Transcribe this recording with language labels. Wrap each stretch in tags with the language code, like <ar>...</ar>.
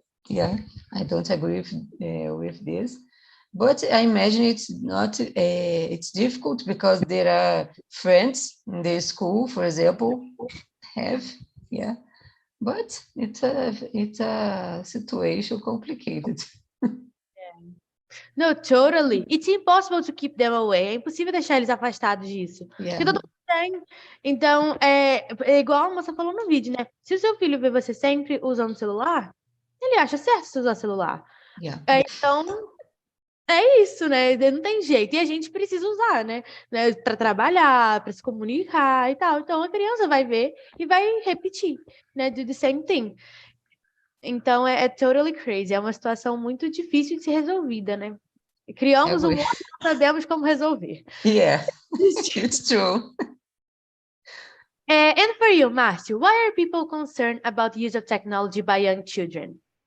<en>Yeah, I don't agree with this. But I imagine it's not. It's difficult because there are friends in the school, for example, have. Yeah, but it's a situation complicated. No, totally. It's impossible to keep them away.</en> <pt>É impossível deixar eles afastados disso.</pt> <en>Yeah.</en> <pt>Porque todo mundo tem. Então, é igual a moça falou no vídeo, né? Se o seu filho vê você sempre usando celular, ele acha certo você usar celular.</pt> <en>Yeah.</en> <pt>Então, é isso, né? Não tem jeito. E a gente precisa usar, né? Para trabalhar, para se comunicar e tal. Então, a criança vai ver e vai repetir, né?</pt> <en>Do the same thing.</en> <pt>Então, é</pt> <en>totally crazy.</en> <pt>É uma situação muito difícil de ser resolvida, né? Criamos o mundo e não sabemos como resolver.</pt> <en>Yeah, it's true. And for you, Márcio, why are people concerned about the use of technology by young children?</en>